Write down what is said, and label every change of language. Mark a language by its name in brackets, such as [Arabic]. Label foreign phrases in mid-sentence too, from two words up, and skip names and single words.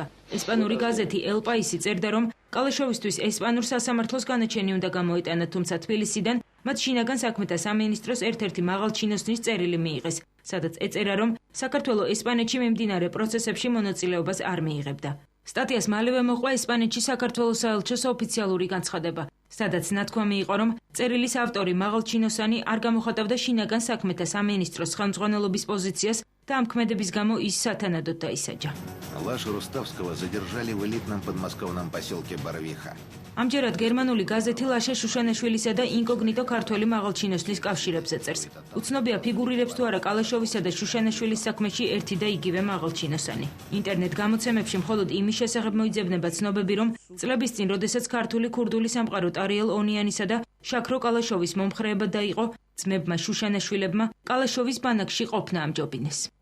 [Georgian] ესპანური გაზეთი ელ პაისი წერდა, რომ კალაშოვისთვის ესპანურ სასამართლოს განაჩენი უნდა გამოეტანა, თუმცა თბილისიდან მათ შინაგან საქმეთა სამინისტროს ერთ-ერთი მაღალჩინოსნის წერილი მიიღეს, სადაც ეწერა, რომ საქართველოს ესპანეთში მიმდინარე პროცესებში მონაწილეობას არ მიიღებდა. სტატიას მალევე მოყვა ესპანეთში საქართველოს საელჩოს ოფიციალური განცხადება, სადაც ნათქვამი იყო, რომ წერილის ავტორი მაღალჩინოსანი არ გამოხატავდა შინაგან საქმეთა სამინისტროს ხელმძღვანელობის პოზიციას და ამ ქმედების გამო ის სათანადოდ დაისაჯა. [Russian] Лашу Руставского задержали в элитном подмосковном поселке Боровиха. [Georgian] ამჯერად გერმანული გაზეთი ლაშა შუშანაშვილისა და ინკოგნიტო ქართველი მაღალჩინოსნის კავშირებზე წერს. უცნობია ფიგურირებს თუ არა კალაშოვისა და შუშანაშვილის საქმეში ერთი და იგივე მაღალჩინოსანი. ინტერნეტ გამოცემებში მხოლოდ იმის შესახებ მოიძებნება ცნობები, რომ წლების წინ, როდესაც ქართული ქურდული სამყარო ტარიელ ონიანისა და შაქრო კალაშოვის მომხრეებად დაიყო, ძმებმა შუშანაშვილებმა კალაშოვის ბანაკში ყოფნა ამჯობინეს.